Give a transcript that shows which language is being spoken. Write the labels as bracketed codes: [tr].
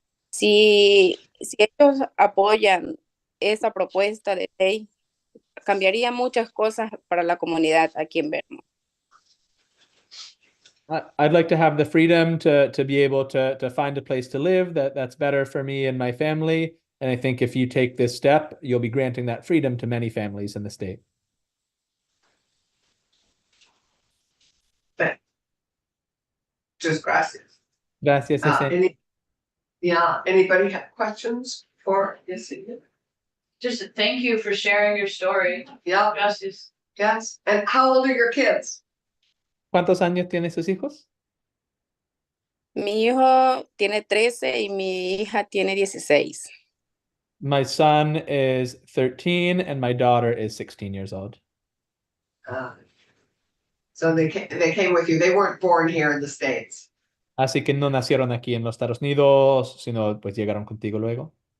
[es] Si ellos apoyan esa propuesta de ley, cambiaría muchas cosas para la comunidad aquí en Vermont. [en] I'd like to have the freedom to be able to find a place to live that's better for me and my family. And I think if you take this step, you'll be granting that freedom to many families in the state. [es] Just gracias. Gracias, Yesenia. [en] Anybody have questions for Yesenia? Just thank you for sharing your story. Yeah, Justice. yes. And how old are your kids? [es] ¿Cuántos años tienen sus hijos? Mi hijo tiene 13 y mi hija tiene 16. [en] My son is 13 and my daughter is 16 years old. So they came with you. They weren't born here in the States. [es] Así que no nacieron aquí en los Estados Unidos, sino pues llegaron contigo luego.